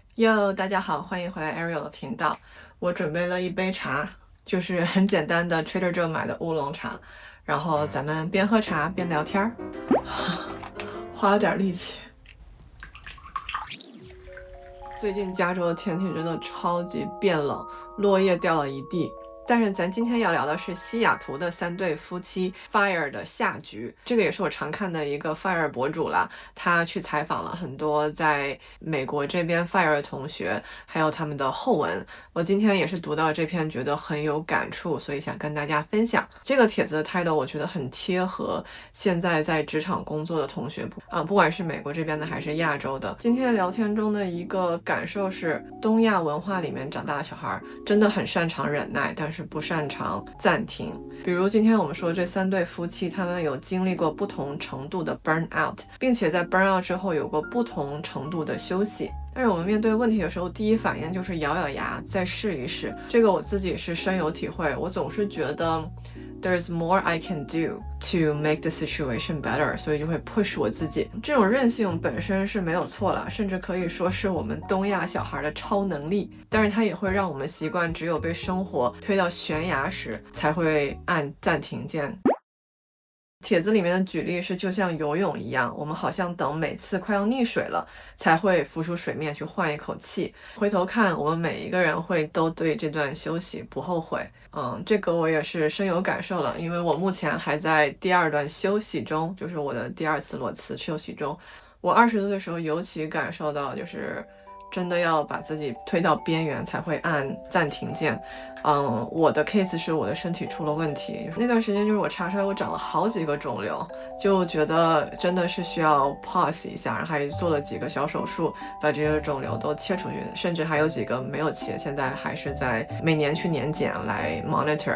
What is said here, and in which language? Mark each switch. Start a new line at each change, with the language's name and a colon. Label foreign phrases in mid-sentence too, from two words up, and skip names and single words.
Chinese: 喲，大家好，歡迎回來 Ariel 的頻道。我準備了一杯茶，就是很簡單的 Trader Joe 買的烏龍茶，然後咱們邊喝茶邊聊天，花了點力氣。最近加州的天氣真的超級變冷，落葉掉了一地。但是咱今天要聊的是西雅圖的3對夫妻 Fire 的下局，這個也是我常看的一個 Fire 博主啦，他去採訪了很多在美國這邊 Fire 的同學，還有他們的後文。我今天也是讀到這篇覺得很有感觸，所以想跟大家分享。這個帖子的 title 我覺得很貼合現在在職場工作的同學，不管是美國這邊的還是亞洲的。今天聊天中的一個感受是，東亞文化裡面長大的小孩真的很擅長忍耐，但是不擅長暫停。比如今天我們說這3對夫妻，他們有經歷過不同程度的
English: burn out，
Chinese: 並且在
English: burn out
Chinese: 之後有過不同程度的休息。但是我們面對問題的時候，第一反應就是咬咬牙再試一試。這個我自己是深有體會，我總是覺得
English: there's more I can do to make the situation better，
Chinese: 所以就會 push 我自己。這種韌性本身是沒有錯了，甚至可以說是我們東亞小孩的超能力，但是它也會讓我們習慣只有被生活推到懸崖時才會按暫停鍵。帖子裡面的舉例是，就像游泳一樣，我們好像等每次快要溺水了才會浮出水面去換一口氣，回頭看我們每一個人都對這段休息不後悔。這個我也是深有感受了，因為我目前還在第2段休息中，就是我的第2次裸辭休息中。我20多岁的時候尤其感受到，就是真的要把自己推到邊缘才會按暫停鍵。我的 case 是我的身體出了問題，那段時間就是我查出來我長了好幾個腫瘤，就覺得真的是需要 pause 一下，然后還做了幾個小手術把這些腫瘤都切出去，甚至還有幾個沒有切，現在還是在每年去年檢來 monitor。